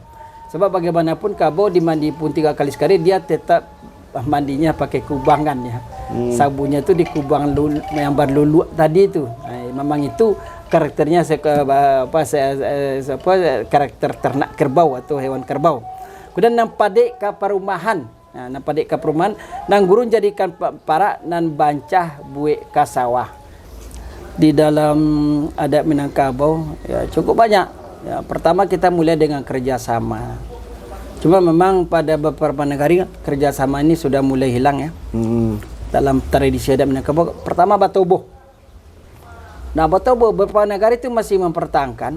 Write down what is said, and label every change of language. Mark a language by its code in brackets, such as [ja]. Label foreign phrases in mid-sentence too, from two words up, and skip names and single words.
[id] Sebab bagaimanapun kabau dimandi pun 3 kali sekali, dia tetap mandinya pakai kubangan, ya. Sabunnya itu di kubang yang berlulu tadi itu. Memang itu karakternya karakter ternak kerbau atau hewan kerbau. [min] Kemudian nang padek ka perumahan. Nah, nang padek ka perumahan, nang gurun jadikan para nan bancah buik ka sawah. [id] Di dalam adat Minangkabau, ya, cukup banyak. Ya, pertama kita mulai dengan kerjasama. Cuma memang pada beberapa negara kerjasama ini sudah mulai hilang, ya. Dalam tradisi adat Minangkabau, pertama batobo. Nah, batobo beberapa negara itu masih mempertahankan.